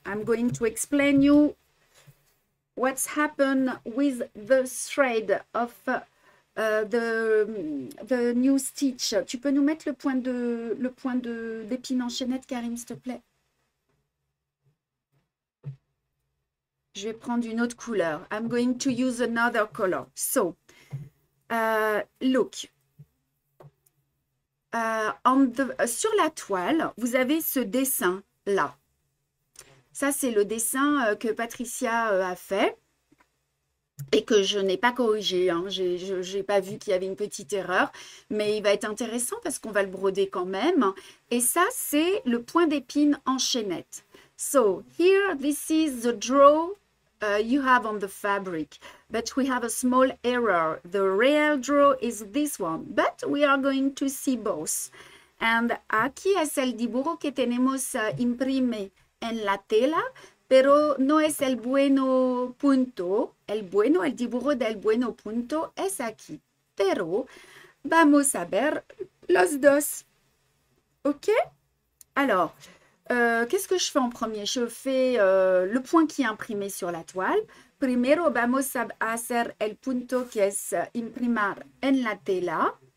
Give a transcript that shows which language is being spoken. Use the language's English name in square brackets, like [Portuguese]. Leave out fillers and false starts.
[English] I'm going to explain you what's happened with the thread of the new stitch. [French] Tu peux nous mettre le point d'épine en chaînette, Karim, s'il te plaît? Je vais prendre une autre couleur. [English] I'm going to use another color. So, look. [French] Sur la toile, vous avez ce dessin-là. Ça, c'est le dessin que Patricia a fait et que je n'ai pas corrigé. Hein. Je n'ai pas vu qu'il y avait une petite erreur, mais il va être intéressant parce qu'on va le broder quand même. Et ça, c'est le point d'épine en chaînette. [English] So, here, this is the draw you have on the fabric, but we have a small error. The real draw is this one, but we are going to see both. And [Spanish] aquí es el dibujo que tenemos imprime en la tela, pero no es el bueno punto. El dibujo del bueno punto es aquí. Pero vamos a ver los dos. OK? [French] Alors, qu'est-ce que je fais en premier? Je fais le point qui est imprimé sur la toile. [Spanish] Primero vamos a hacer el punto que es imprimar en la tela.